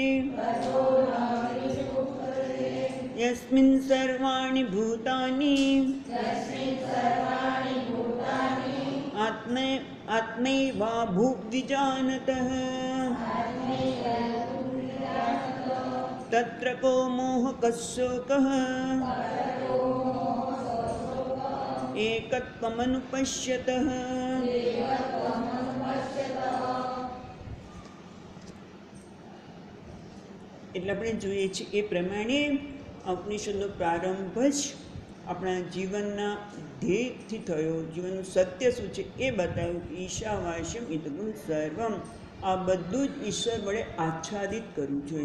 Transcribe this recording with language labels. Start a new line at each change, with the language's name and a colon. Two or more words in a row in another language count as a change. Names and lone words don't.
Sanskrit: यस्मिन् सर्वाणि भूतानि आत्मैवाभूद्विजानतः तत्र को मोहकशोकः एकत्वमनुपश्यतः।
Gujarati: એટલે આપણે જોઈએ છીએ એ પ્રમાણે ઉપનિષદનો પ્રારંભ જ આપણા જીવનના ધ્યેયથી થયો। જીવનનું સત્ય શું છે એ બતાવ્યું કે
Sanskrit: ईशावास्यम इदगुं सर्वम,
Gujarati: આ બધું જ ઈશ્વર વડે આચ્છાદિત કરવું જોઈએ।